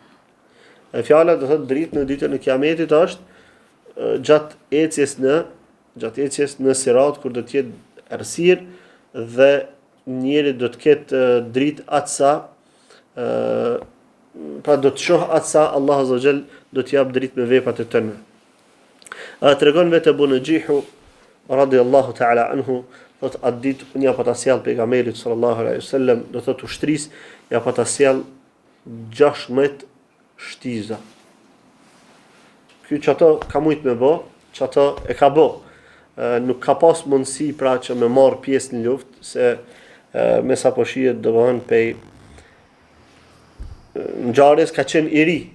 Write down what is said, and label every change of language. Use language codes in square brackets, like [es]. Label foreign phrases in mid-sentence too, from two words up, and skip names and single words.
[sq] E fjala do thot dritë në ditën e Kiametit është gjatë ecjes në Sirat, kur do të jetë errësirë dhe njeri do të ketë dritë atësa, pra do të shoh atësa Allah [ar] عز وجل [sq] do të jap dritë me veprat e tënde. Tregon vetë Ebu Najihu [ar] رضي الله تعالى عنه, [sq] thot atë ditë unë ja pata sjell pejgamberit [ar] صلى الله عليه وسلم, [sq] do thot ushtris ja pata sjell 16 shtiza. Ky çato ka mujt me bë, çato e ka bë. Nuk ka pas mundësi pra që me marr pjesë në luftë, se me sa po shihet domthon pej ngjarjes ka qenë i ri.